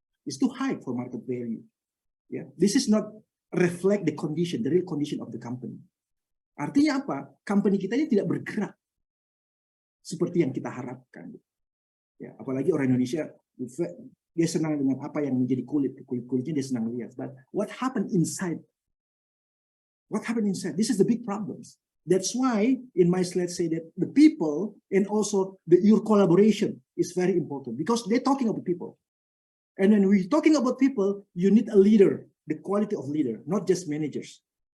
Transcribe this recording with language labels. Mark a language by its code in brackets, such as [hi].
[en] It's too high for market value. Yeah, this is not reflect the condition, the real condition of the company. [id] Artinya apa? Company kita ini tidak bergerak seperti yang kita harapkan. Ya, apalagi orang Indonesia, dia senang dengan apa yang menjadi kulit-kulitnya dia senang lihat. [en] But what happened inside? What happened inside? This is the big problems. That's why in my slide say that the people and also your collaboration is very important because they're talking about people. And when we're talking about people, you need a leader, the quality of leader, not just managers.